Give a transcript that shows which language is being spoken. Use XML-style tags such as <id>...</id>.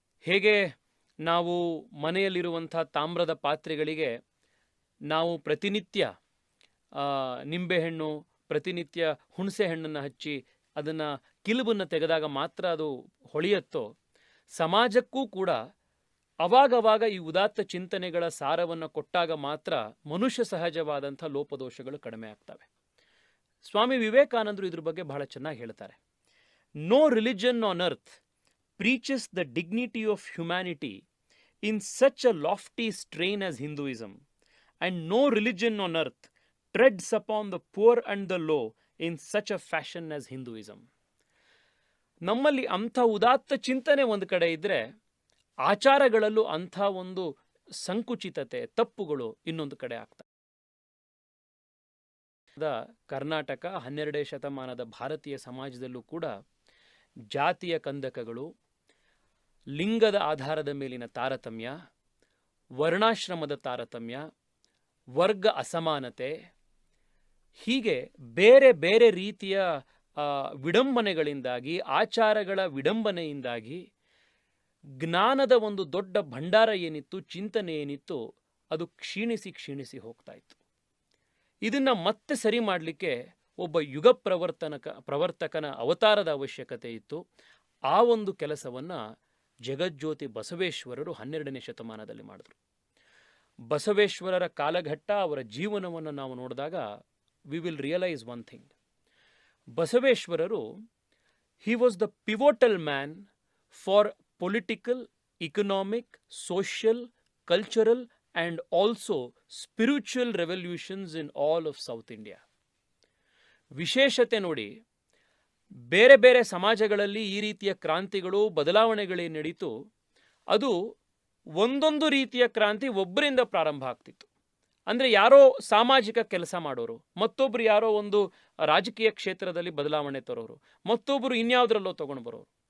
<kn>ಹೇಗೆ ನಾವು ಮನೆಯಲ್ಲಿರುವಂಥ ತಾಮ್ರದ ಪಾತ್ರೆಗಳಿಗೆ ನಾವು ಪ್ರತಿನಿತ್ಯ ನಿಂಬೆಹಣ್ಣು, ಪ್ರತಿನಿತ್ಯ ಹುಣಸೆ ಹಣ್ಣನ್ನು ಹಚ್ಚಿ ಅದನ್ನು ಕಿಲುಬನ್ನು ತೆಗೆದಾಗ ಮಾತ್ರ ಅದು ಹೊಳೆಯುತ್ತೋ, ಸಮಾಜಕ್ಕೂ ಕೂಡ ಅವಾಗವಾಗ ಈ ಉದಾತ್ತ ಚಿಂತನೆಗಳ ಸಾರವನ್ನು ಕೊಟ್ಟಾಗ ಮಾತ್ರ ಮನುಷ್ಯ ಸಹಜವಾದಂಥ ಲೋಪದೋಷಗಳು ಕಡಿಮೆ ಆಗ್ತವೆ. ಸ್ವಾಮಿ ವಿವೇಕಾನಂದರು ಇದ್ರ ಬಗ್ಗೆ ಬಹಳ ಚೆನ್ನಾಗಿ ಹೇಳ್ತಾರೆ.</kn> <en>No religion on earth preaches the dignity of humanity in such a lofty strain as Hinduism, and no religion on earth treads upon the poor and the low in such a fashion as Hinduism.</en> <kn>ನಮ್ಮಲ್ಲಿ ಅಂಥ ಉದಾತ್ತ ಚಿಂತನೆ ಒಂದು ಕಡೆ ಇದ್ದರೆ, ಆಚಾರಗಳಲ್ಲೂ ಅಂಥ ಒಂದು ಸಂಕುಚಿತತೆ, ತಪ್ಪುಗಳು ಇನ್ನೊಂದು ಕಡೆ ಆಗ್ತವೆ. ಕರ್ನಾಟಕ 12ನೇ ಶತಮಾನದ ಭಾರತೀಯ ಸಮಾಜದಲ್ಲೂ ಕೂಡ ಜಾತಿಯ ಕಂದಕಗಳು, ಲಿಂಗದ ಆಧಾರದ ಮೇಲಿನ ತಾರತಮ್ಯ, ವರ್ಣಾಶ್ರಮದ ತಾರತಮ್ಯ, ವರ್ಗ ಅಸಮಾನತೆ, ಹೀಗೆ ಬೇರೆ ಬೇರೆ ರೀತಿಯ ವಿಡಂಬನೆಗಳಿಂದಾಗಿ, ಆಚಾರಗಳ ವಿಡಂಬನೆಯಿಂದಾಗಿ ಜ್ಞಾನದ ಒಂದು ದೊಡ್ಡ ಭಂಡಾರ ಏನಿತ್ತು, ಚಿಂತನೆ ಏನಿತ್ತು, ಅದು ಕ್ಷೀಣಿಸಿ ಹೋಗ್ತಾ ಇತ್ತು. ಇದನ್ನು ಮತ್ತೆ ಸರಿ ಮಾಡಲಿಕ್ಕೆ ಒಬ್ಬ ಯುಗ ಪ್ರವರ್ತಕನ ಅವತಾರದ ಅವಶ್ಯಕತೆ ಇತ್ತು. ಆ ಒಂದು ಕೆಲಸವನ್ನು ಜಗಜ್ಯೋತಿ ಬಸವೇಶ್ವರರು 12ನೇ ಶತಮಾನದಲ್ಲಿ ಮಾಡಿದ್ರು. ಬಸವೇಶ್ವರರ ಕಾಲಘಟ್ಟ, ಅವರ ಜೀವನವನ್ನು ನಾವು ನೋಡಿದಾಗ</kn> <en>We will realise one thing. ಬಸವೇಶ್ವರರು he was the pivotal man for political, economic, social, cultural and also spiritual revolutions in all of South India.</en> <kn>ವಿಶೇಷತೆ ನೋಡಿ, ಬೇರೆ ಬೇರೆ ಸಮಾಜಗಳಲ್ಲಿ ಈ ರೀತಿಯ ಕ್ರಾಂತಿಗಳು, ಬದಲಾವಣೆಗಳೇ ನಡೀತು. ಅದು ಒಂದೊಂದು ರೀತಿಯ ಕ್ರಾಂತಿ ಒಬ್ಬರಿಂದ ಪ್ರಾರಂಭ ಆಗ್ತಿತ್ತು. ಅಂದರೆ ಯಾರೋ ಸಾಮಾಜಿಕ ಕೆಲಸ ಮಾಡೋರು, ಮತ್ತೊಬ್ಬರು ಯಾರೋ ಒಂದು ರಾಜಕೀಯ ಕ್ಷೇತ್ರದಲ್ಲಿ ಬದಲಾವಣೆ ತರೋರು, ಮತ್ತೊಬ್ಬರು ಇನ್ಯಾವುದರಲ್ಲೋ ತಗೊಂಡು ಬರೋರು.</kn>